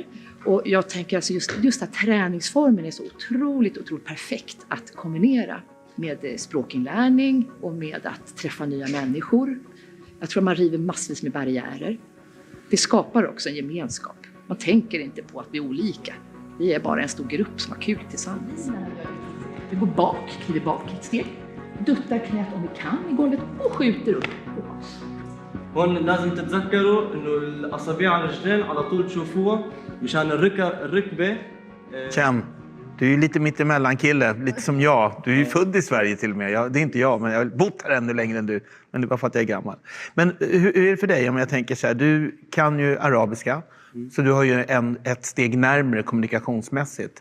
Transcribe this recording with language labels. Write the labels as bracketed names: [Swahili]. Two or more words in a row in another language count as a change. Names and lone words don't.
[Swedish] Och jag tänker alltså just att träningsformen är så otroligt perfekt att kombinera med språkinlärning och med att träffa nya människor. Jag tror man river massvis med barriärer. Det skapar också en gemenskap. Man tänker inte på att vi är olika. Vi är bara en stor grupp som har kul tillsammans. Vi går bak, kliver bak ett steg, duttar knät om vi kan i golvet och skjuter upp. [Arabic] هون لازم تتذكروا انه الاصابع على الرجلين على طول تشوفوها مشان الركبه. [Swedish] Ken, du är ju lite mittemellan kille, lite som jag. Du är ju född i Sverige till och med. Det är inte jag, men jag har bott här ännu längre än du. Men det är bara för att jag är gammal. Men hur är det för dig om jag tänker så här? Du kan ju arabiska. Så du har ju ett steg närmare kommunikationsmässigt.